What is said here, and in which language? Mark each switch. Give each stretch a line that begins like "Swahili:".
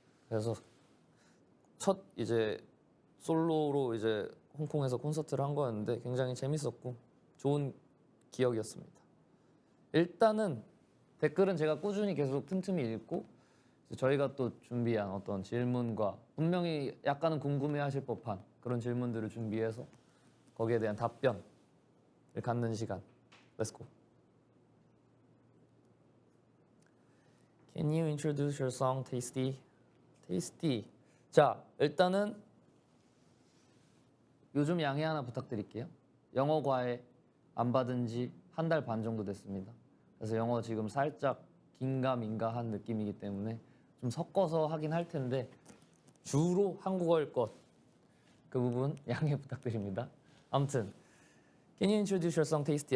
Korean: 그래서 첫 이제 솔로로 이제 홍콩에서 콘서트를 한 거였는데 굉장히 재밌었고 좋은 기억이었습니다. 일단은 댓글은 제가 꾸준히 계속 틈틈이 읽고 저희가 또 준비한 어떤 질문과 분명히 약간은 궁금해하실 법한 그런 질문들을 준비해서 거기에 대한 답변을 갖는 시간.
English: Let's go. Can you introduce your song, Tasty? Tasty.
Korean: 자, 일단은 요즘 양해 하나 부탁드릴게요. 영어 과외 안 받은 지 한 달 반 정도 됐습니다. 그래서 영어 지금 살짝 긴가민가한 느낌이기 때문에 좀 섞어서 하긴 할 텐데 주로 한국어일 것. 그 부분 양해 부탁드립니다. 아무튼
English: Can you introduce your song, Tasty?